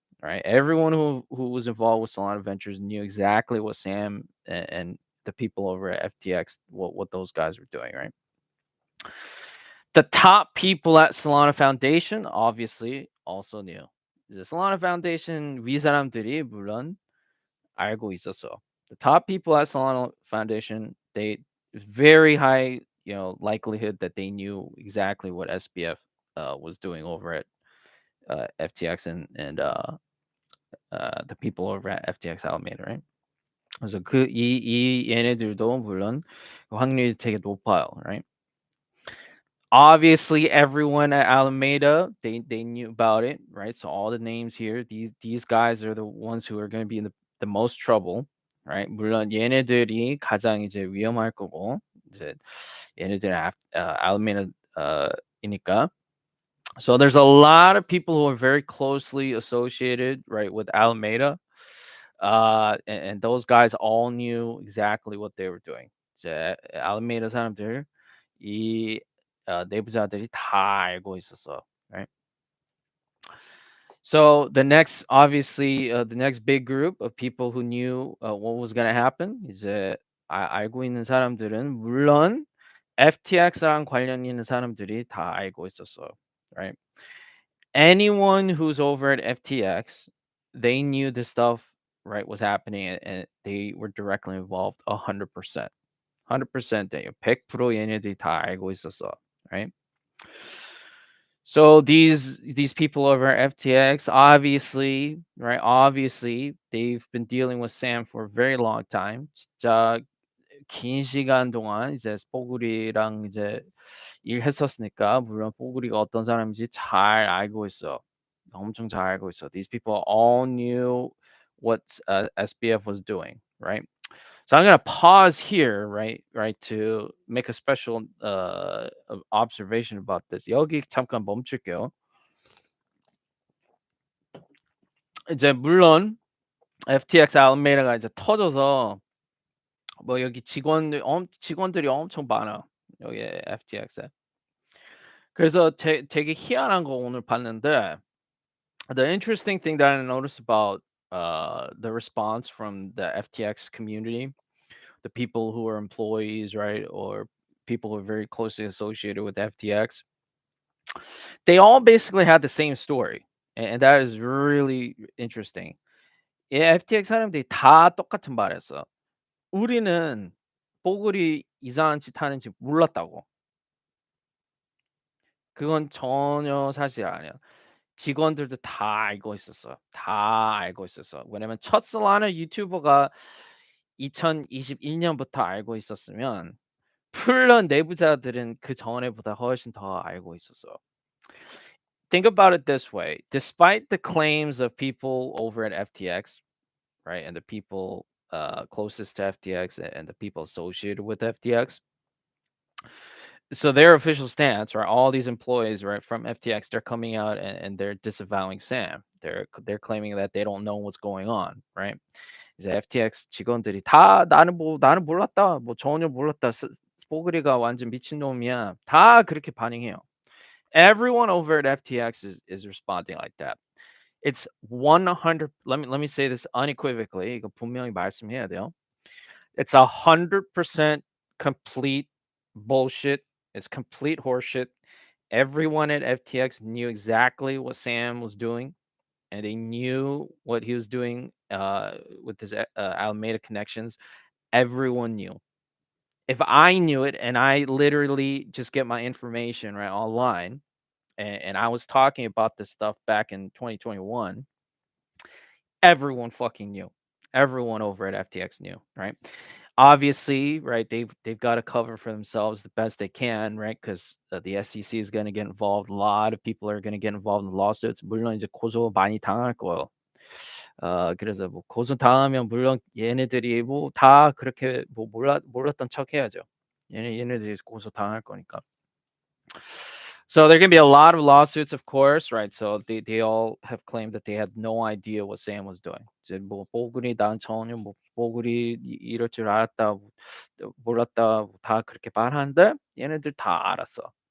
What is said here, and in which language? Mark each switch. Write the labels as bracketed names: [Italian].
[English] Right? Everyone who was involved with Solana Ventures knew exactly what Sam and the people over at FTX, what those guys were doing, right? The top people at Solana Foundation obviously also knew. [Korean] The Solana Foundation 위 사람들이 물론 알고 있었어. [English] The top people at Solana Foundation, they very high, likelihood that they knew exactly what SBF was doing over at FTX and the people over at FTX Alameda, right? [Korean] 그래서 이 얘네들도 물론 확률이 되게 높아요, right? [English] Obviously, everyone at Alameda, they knew about it, right? So all the names here, these guys are the ones who are going to be in the most trouble, right? [Korean] 물론 얘네들이 가장 이제 위험할 거고, 이제 얘네들은 Alameda 이니까. [English] So there's a lot of people who are very closely associated, right, with Alameda. And those guys all knew exactly what they were doing. [Korean] 이제 Alameda 사람들 이 내부자들이 다 알고 있었어, right? [English] So the next big group of people who knew what was going to happen [Korean] 이제 알고 있는 사람들은 물론 FTX랑 관련 있는 사람들이 다 알고 있었어, right? [English] Anyone who's over at FTX, they knew this stuff, right, was happening, and they were directly involved 100%. [Korean] 100% 돼요. 100% 얘네들이 다 알고 있었어, right? [English] So these people over at FTX, obviously, right? Obviously, they've been dealing with Sam for a very long time. [Korean] 진짜 긴 시간 동안 이제 뽀글이랑 이제 일했었으니까 물론 뽀글이가 어떤 사람인지 잘 알고 있어. 엄청 잘 알고 있어. [English] These people all knew what SBF was doing, right? So I'm gonna pause here, right, to make a special observation about this. [Korean] 여기 잠깐 멈출게요. 이제 물론 FTX 알메다가 이제 터져서 뭐 여기 직원들이 엄청 많아. 여기 FTX에. 그래서 되게 희한한 거 오늘 봤는데 [English] the interesting thing that I noticed about the response from the FTX community, the people who are employees, right, or people who are very closely associated with FTX, they all basically had the same story, and that is really interesting. [Korean] 예, FTX 사람들이 다 똑같은 말했어. 우리는 뽀글이 이상한 짓 하는지 몰랐다고. 그건 전혀 사실 아니야. 직원들도 다 알고 있었어. 다 알고 있었어. 왜냐면 첫 솔라나 유튜버가 2021 년부터 알고 있었으면 물론 내부자들은 그전에보다 훨씬 더 알고 있었어. [English] Think about it this way. Despite the claims of people over at FTX, right, and the people closest to FTX and the people associated with FTX, so their official stance, right? All these employees, right, from FTX, they're coming out and they're disavowing Sam. They're claiming that they don't know what's going on, right? [Korean] 이제 FTX 직원들이 다 "나는 몰랐다. 뭐 전혀 몰랐다. 뽀글이가 완전 미친놈이야." 다 그렇게 반응해요. [English] Everyone over at FTX is responding like that. It's 100. Let me say this unequivocally. [Korean] 이거 분명히 말씀해야 돼요. [English] It's 100% complete bullshit. It's complete horseshit. Everyone at FTX knew exactly what Sam was doing, and they knew what he was doing with his Alameda connections. Everyone knew. If I knew it, and I literally just get my information right online, and I was talking about this stuff back in 2021, everyone fucking knew. Everyone over at FTX knew, right? Obviously, right, they've got to cover for themselves the best they can, right? Because the SEC is going to get involved. A lot of people are going to get involved in lawsuits. [Korean] 물론 이제 고소 많이 당할 거예요. 그래서 뭐 고소 당하면 물론 얘네들이 뭐 다 그렇게 뭐 몰랐던 척 해야죠. 얘네들이 고소 당할 거니까. [English] So there are gonna be a lot of lawsuits, of course, right? So they all have claimed that they had no idea what Sam was doing. [Korean] 이제 뭐 뽀글이 난 전혀 뭐 뽀글이 이럴 줄 알았다, 몰랐다 다 그렇게 말하는데 얘네들 다 알았어.